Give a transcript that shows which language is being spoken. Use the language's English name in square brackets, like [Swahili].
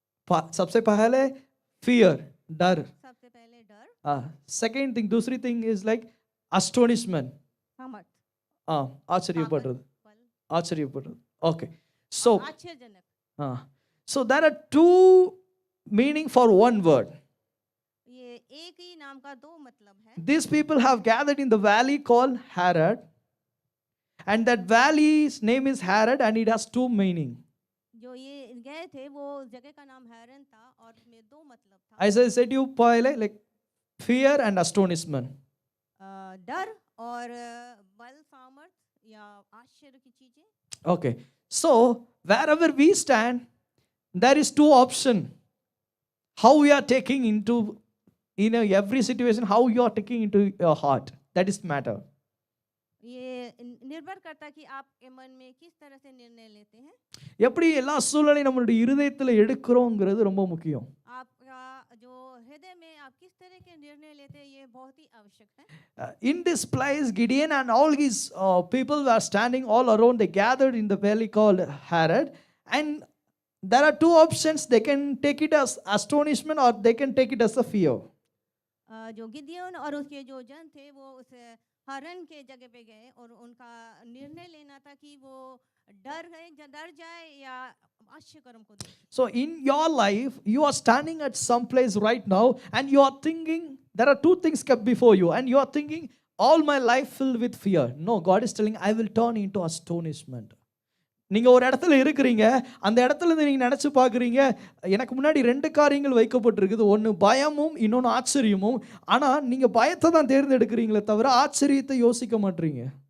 [Hindi] सबसे पहले fear, डर. सबसे पहले डर. [English] Second thing, दूसरी thing is like astonishment. [Hindi] समझ. आश्चर्यपड़. आश्चर्यपड़. Okay. So, आश्चर्यजनक. [English] so there are two meaning for one word. [Hindi] ये एक ही नाम का दो मतलब है। [English] These people have gathered in the valley called Harod, and that valley's name is Harod, and it has two meaning. [Hindi] जो ये गए थे वो जगह का नाम हैरन था और उसमें दो मतलब था। [English] As I said you पहले, like fear and astonishment. [Hindi] डर और बल सामर्थ या आश्चर्य की चीजें। [English] Okay, so wherever we stand, there is two option. How we are taking into every situation, how you are taking into your heart. That is matter. [Hindi] ये निर्भर करता है कि आपके मन में किस तरह से निर्णय लेते हैं। [Tamil] எப்படி எல்லா சூழ்நிலையும் நம்மளுடைய இருதயத்தில் எடுக்கிறோங்கிறது ரொம்ப முக்கியம். [Hindi] आपका जो हृदय में आप किस तरह के निर्णय लेते हैं ये बहुत ही आवश्यक है। [English] In this place, Gideon and all his people were standing all around. They gathered in the valley called Harod, and there are two options. They can take it as astonishment or they can take it as a fear. [Hindi] जो गिदियोन और उसके जो जन थे वो उस हरन के जगह पे गए और उनका निर्णय लेना था कि वो डर जाए या आश्चर्य कर्म को देखें। [English] So in your life, you are standing at some place right now and you are thinking, there are two things kept before you, and you are thinking, all my life filled with fear. No, God is telling, I will turn into astonishment. [Tamil] நீங்க ஒரு இடத்துல இருக்கிறீங்க, அந்த இடத்துல இருந்து நீங்க நினைச்சு பார்க்குறீங்க, எனக்கு முன்னாடி ரெண்டு காரியங்கள் வைக்கப்பட்டிருக்குது, ஒன்று பயமும் இன்னொன்று ஆச்சரியமும். ஆனா நீங்க பயத்தை தான் தேர்ந்தெடுக்கிறீங்களே தவிர ஆச்சரியத்தை யோசிக்க மாட்டீங்க.